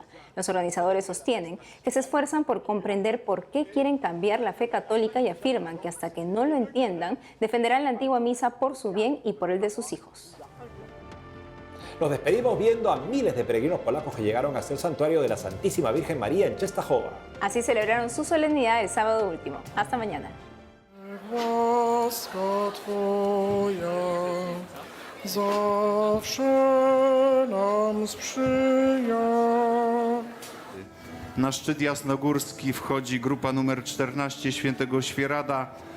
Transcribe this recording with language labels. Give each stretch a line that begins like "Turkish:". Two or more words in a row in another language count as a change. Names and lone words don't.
Spanish: Los organizadores sostienen que se esfuerzan por comprender por qué quieren cambiar la fe católica y afirman que hasta que no lo entiendan, defenderán la antigua misa por su bien y por el de sus hijos. Nos despedimos viendo a miles de peregrinos polacos que llegaron hasta el santuario de la Santísima Virgen María en Częstochowa. Así celebraron su solemnidad el sábado último. Hasta mañana.
Polish: Na szczyt jasnogórski wchodzi grupa numer 14 Świętego Świerada.